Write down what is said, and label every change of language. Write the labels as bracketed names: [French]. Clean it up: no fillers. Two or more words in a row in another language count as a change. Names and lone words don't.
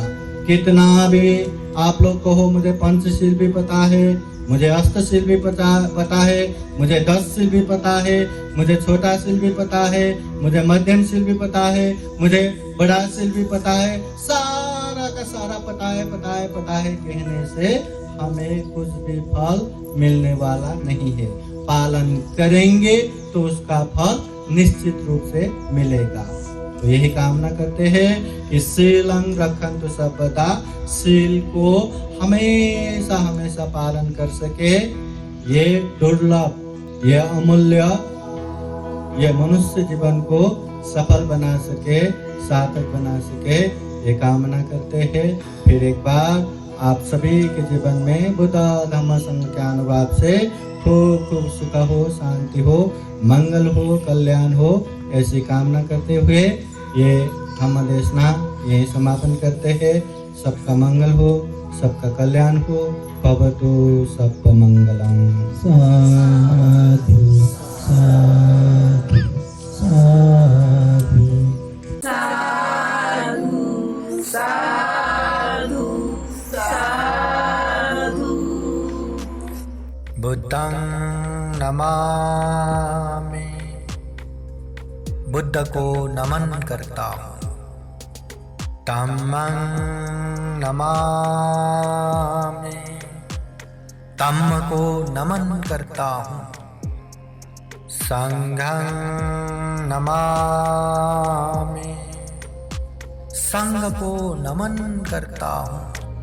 [Hindi] कितना भी आप लोग कहो मुझे पंचशील भी पता है, मुझे अष्टशील भी पता है, मुझे 10 शील भी पता है, मुझे छोटा शील भी पता है, मुझे मध्यम शील भी पता है, मुझे बड़ा शील भी पता है, सारा का सारा पता है कहने से हमें कुछ भी फल मिलने वाला नहीं है। पालन करेंगे तो उसका फल निश्चित रूप से मिलेगा। तो यही कामना करते हैं कि [Pali] शीलं रक्षन्तु सर्वदा, [Hindi] शील को हमेशा पालन कर सके। ये दुर्लभ, ये अमूल्य, ये मनुष्य जीवन को सफल बना सके, सार्थक बना सके, ये कामना करते हैं। फिर एक बार आप सभी के जीवन में बुद्ध धम्म संघ के अनुभाव से खूब सुख हो, शांति हो, मंगल हो, कल्याण हो, ऐसी कामना करते हुए ये धम्म देशना यही समापन करते हैं। सबका मंगल हो, सबका कल्याण हो, [Pali] भवतु सबका मंगलम। साधु साधु साधु साधु साधु। बुद्धं नमामि, [Hindi] बुद्ध को नमन करता हूँ। [Pali] धम्मं नमामि, [Hindi] धम्म को नमन करता हूँ। [Pali] संघं नमामि, [Hindi] संघ को नमन करता हूँ।